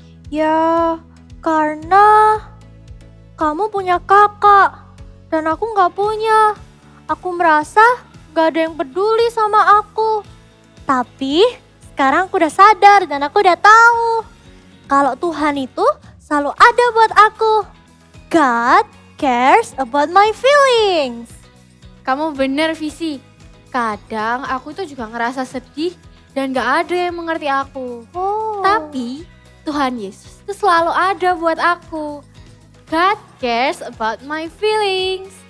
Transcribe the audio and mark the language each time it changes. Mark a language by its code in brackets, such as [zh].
[id] Ya, karena kamu punya kakak dan aku nggak punya. Aku merasa nggak ada yang peduli sama aku. Tapi sekarang aku udah sadar dan aku udah tahu kalau Tuhan itu selalu ada buat aku. [en] God cares about my feelings. [id] Kamu bener, Visi. Kadang aku tuh juga ngerasa sedih dan gak ada yang mengerti aku. Oh. Tapi Tuhan Yesus itu selalu ada buat aku. [en] God cares about my feelings.